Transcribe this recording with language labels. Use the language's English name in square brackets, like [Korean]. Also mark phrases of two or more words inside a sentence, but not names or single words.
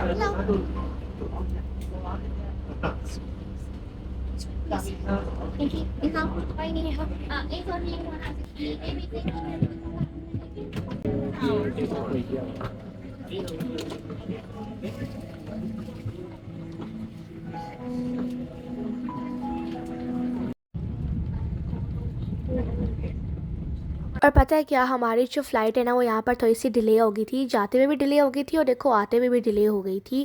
[English] Thank you. [Vietnamese] Đi không? Quay đi không? Em thôi đi em đi. [Hindi] और पता है क्या, हमारी जो फ़्लाइट है ना वो यहाँ पर थोड़ी सी डिले हो गई थी, जाते हुए भी डिले हो गई थी और देखो आते हुए भी डिले हो गई थी।